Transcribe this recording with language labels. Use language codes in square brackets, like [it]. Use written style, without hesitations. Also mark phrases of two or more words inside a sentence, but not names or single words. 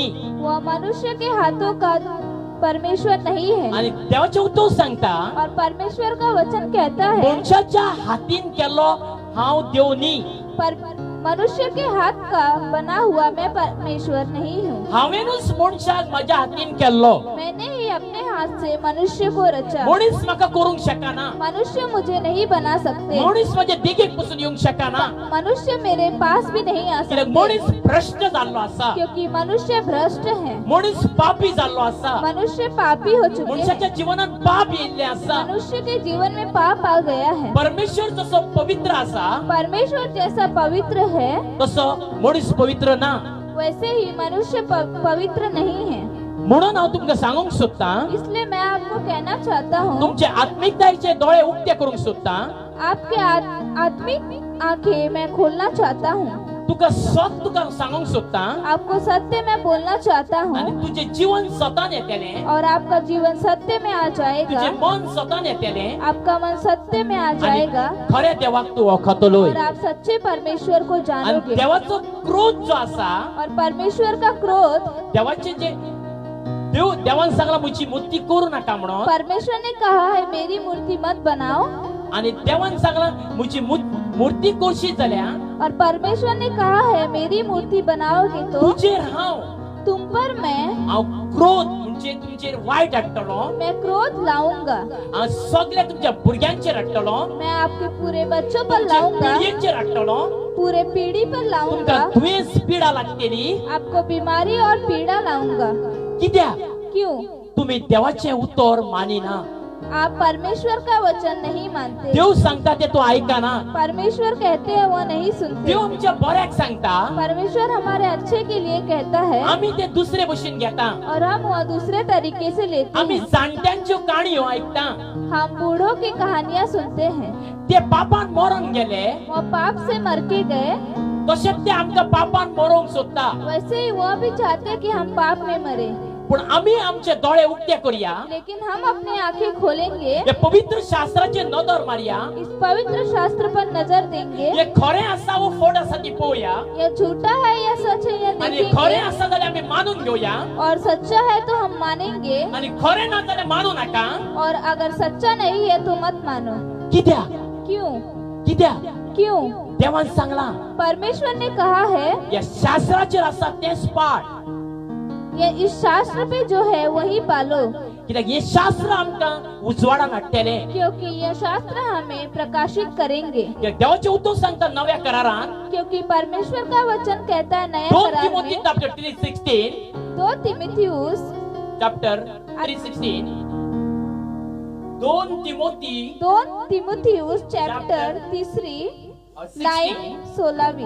[hi] वह मनुष्य के हाथों का परमेश्वर नहीं है। [kok] आणि देवाचे उतर सांगता [hi] और परमेश्वर का वचन कहता है, [kok] मनशाच्या हातीन केल्लो हांव देव न्ही. [hi] पर मनुष्य के हाथ का बना हुआ मैं परमेश्वर नहीं हूँ। [kok] हांवेनूच मनशाक म्हज्या हातीन केल्लो. [hi] मैंने ही अपने हाथ से मनुष्य को रचा। [kok] मनीस म्हाका करूंक शकना. [hi] मनुष्य मुझे नहीं बना सकते। [kok] मनीस म्हज्या देगेक पसून येवंक शकना. [hi] मनुष्य मेरे पास भी नहीं आ [kok] कित्याक [hi] सकते, [kok] मनीस भ्रष्ट जाल्लो आसा. [hi] क्योंकि मनुष्य भ्रष्ट है। [kok] मनीस पापी जाल्लो आसा. [hi] मनुष्य पापी हो चुके [kok] मनशाच्या [hi] हैं। [kok] जिवनात पाप येयल्ले आसा. [hi] मनुष्य के जीवन में पाप आ गया है। [kok] परमेश्वर जसो पवित्र आसा [hi] परमेश्वर जैसा पवित्र है, [kok] तसो मनीस पवित्र ना. [hi] वैसे ही मनुष्य पवित्र नहीं है। [kok] म्हणून हांव तुमकां सांगूंक सोदता, [hi] इसलिए मैं आपको कहना चाहता हूँ, [kok] तुमचे आत्मिकतायेचे दोळे उक्ते करूंक सोदता. [hi] आपके आत्मिक आंखें मैं खोलना चाहता हूँ। [kok] तुका सांगूंक सोदता. [hi] आपको सत्य में बोलना चाहता [kok] आणि [hi] हूँ, [kok] तुझे जीवन स्वतःन येतले. [hi] और आपका जीवन सत्य में आ जाएगा। [kok] तुझे मन स्वतःन येतले. [hi] आपका मन सत्य में आ [kok] आणि [hi] जाएगा, [kok] खऱ्या देवाक तू वळखतलोय. [hi] और आप सच्चे परमेश्वर को [kok] आणि [hi] जानोगे। [kok] देवाचो क्रोध जो आसा, [hi] और परमेश्वर का क्रोध, [kok] देवाचे जे देवान सांगला मुची मूर्ती करू नका म्हणून. [hi] परमेश्वर ने कहा है मेरी मूर्ति मत बनाओ, [kok] आणि देवान सांगला मुची मूर्ती करशी जाल्यार [hi] और परमेश्वर ने कहा है मेरी मूर्ति बनाओगे तो [kok] तुजेर हांव [hi] तुम पर [kok] हांव क्रोध म्हणजे तुमचेर वायट हाडटलो. [hi] मैं क्रोध लाऊंगा। [kok] हांव सगळ्या तुमच्या भुरग्यांचेर हाडटलो. [hi] मैं आपके पूरे बच्चों पर [kok] तुमच्या [hi] लाऊंगा, [kok] पिढयेचेर हाडटलो. [hi] पूरे पीढ़ी पर लाऊंगा। [kok] तुमकां दुयेंस पिडा लागतली. [hi] आपको बीमारी और पीड़ा लाऊंगा। [kok] कित्याक [hi] क्यों? [kok] तुम्ही देवाचे उतर मानिना. [hi] आप परमेश्वर का वचन नहीं मानते। [kok] देव सांगता ते तू ऐकाना. [hi] परमेश्वर कहते हैं वो नहीं सुनते। [kok] देव आमच्या बऱ्याक सांगता, [hi] परमेश्वर हमारे अच्छे के लिए कहता है, [kok] आम्ही ते दुसरे भशेन घेता. [hi] और हम वह दूसरे तरीके से लेते [kok] आम्ही [hi] हैं। [kok] जाणट्यांच्यो काणयो ऐकता. [hi] हम बूढ़ों की कहानियाँ सुनते हैं। [kok] ते पापान मरून गेले [hi] वो पाप से मर के गए, [kok] तशेंच ते आमकां पापान मरोंक सोदता. [hi] वैसे ही वह भी चाहते कि हम पाप में मरे। [kok] पण आम्ही आमचे दोळे उक्ते करूया. [hi] लेकिन हम अपनी आंखें खोलेंगे, [kok] हे पवित्र शास्त्राचे नदर मारया. [hi] इस पवित्र शास्त्र पर नजर देंगे। [kok] हे खरें आसा वो फोड आसा ती पळोवया. [hi] यह झूठा है या सच है यह [kok] आणि खरें [hi] देखेंगे, [kok] आसा जाल्यार आमी मानून घेवया. [hi] और सच्चा है तो हम मानेंगे, [kok] आणि खरें ना जाल्यार मानू नाका. [hi] और अगर सच्चा नहीं है तो मत मानो। [kok] कित्याक [hi] क्यों? [kok] कित्याक [hi] क्यों? [kok] देवान सांगला [hi] परमेश्वर ने कहा है, [kok] या शास्त्राचेर आसा तेच पाठ. [hi] ये इस शास्त्र पे जो है वही पालो, [kok] कित्याक हे शास्त्र आमकां उजवाडान हाडटले. [hi] क्योंकि यह शास्त्र हमें प्रकाशित करेंगे। [kok] देवाचे उतर सांगता नव्या करारान [hi] क्योंकि परमेश्वर का वचन कहता है नया 2 करार तिमोथी में, [kok] चॅप्टर 3:16 2 तिमुथियुस चॅप्टर 3:16 2 तिमोथी चॅप्टर 3 लाईन 16वी।